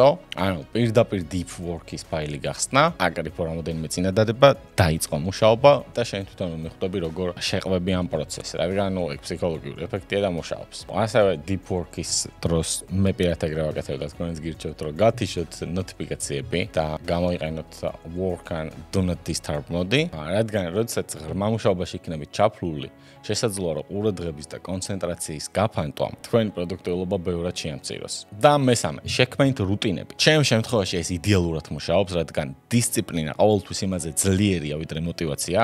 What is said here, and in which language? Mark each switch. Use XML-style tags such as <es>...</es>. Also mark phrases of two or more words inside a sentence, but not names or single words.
<ka>ანუ პირდაპირ</ka> <en>deep work-</en> <ka>ის ფაილი გახსნა, აკრიფო რამოდენიმე წინადადება, დაიწყო მუშაობა და შენ თვითონ მიხვდები როგორ შეყვები ამ პროცესს, რადგან ეგ ფსიქოლოგიური ეფექტია და მუშაობს. ასევე</ka> <en>deep work-</en> <ka>ის დროს მე პირადად ეგრე ვაკეთებ და თქვენს გირჩევთ რომ გათიშოთ ნოტიფიკაციები და გამოიყენოთ</ka> <en>work and do not disturb</en> <ka>მოდი, რადგან როდესაც ღრმა მუშაობაში იქნებით ჩაფლული, შესაძლოა რომ ყურადღების და კონცენტრაციის გაფანტვამ თქვენი პროდუქტიულობა ბევრად შეამციროს. და მესამე, შექმნით რუტინები. ჩემ შემთხვევაში ეს იდეალურად მუშაობს, რადგან დისციპლინა ყოველთვის იმაზე ძლიერია ვიდრე მოტივაცია.</ka>